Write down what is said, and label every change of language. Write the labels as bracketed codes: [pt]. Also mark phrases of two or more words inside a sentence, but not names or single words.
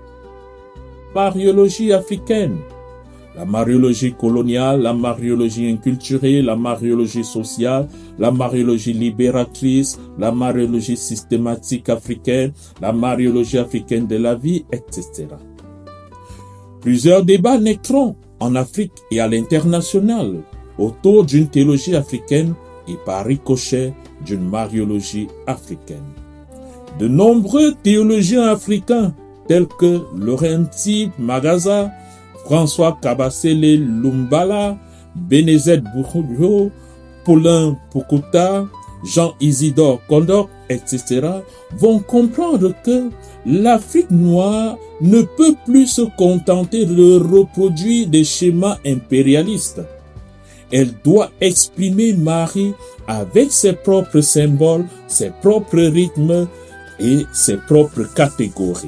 [fr] Mariologie africaine, la mariologie coloniale, la mariologie inculturée, la mariologie sociale, la mariologie libératrice, la mariologie systématique africaine, la mariologie africaine de la vie, etc. Plusieurs débats naîtront en Afrique et à l'international autour d'une théologie africaine et par ricochet d'une mariologie africaine. De nombreux théologiens africains tels que Laurenti Magaza, François Kabasele Lumbala, Benezet Bourouyo, Paulin Pukuta, Jean-Isidore Kondok, etc. vont comprendre que l'Afrique noire ne peut plus se contenter de reproduire des schémas impérialistes. Elle doit exprimer Marie avec ses propres symboles, ses propres rythmes et ses propres catégories.